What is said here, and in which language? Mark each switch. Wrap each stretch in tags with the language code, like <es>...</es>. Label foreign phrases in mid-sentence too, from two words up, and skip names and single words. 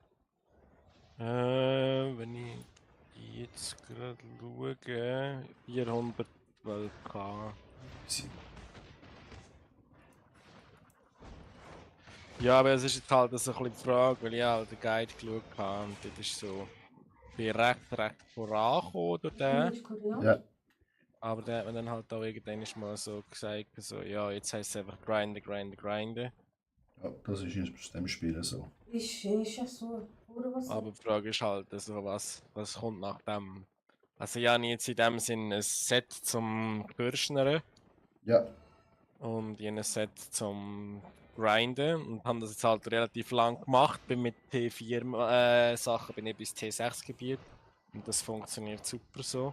<de>Wenn ich jetzt gerade schaue, 412k. Ja, aber es ist jetzt halt so ein bisschen die Frage, weil ich halt den Guide geschaut habe und das ist so. Ich bin recht vorangekommen durch den.</de> <pt>De cor, não?</pt> <de>Ja, Aber der hat mir dann halt auch irgendwann mal so gesagt, so, ja, jetzt heisst es einfach grinden. ja, das ist in dem Spiel so.</de> <pt>Ixi, enche a sua. Pura você.</pt> <de>Aber die Frage ist halt, also, was kommt nach dem? Also ich habe jetzt in dem Sinn ein Set zum Bürschnern Ja, und ich habe ein Set zum Grinden und habe das jetzt halt relativ lang gemacht. Bin mit T4 Sachen bin ich bis T6 Gebiet und das funktioniert super so.</de>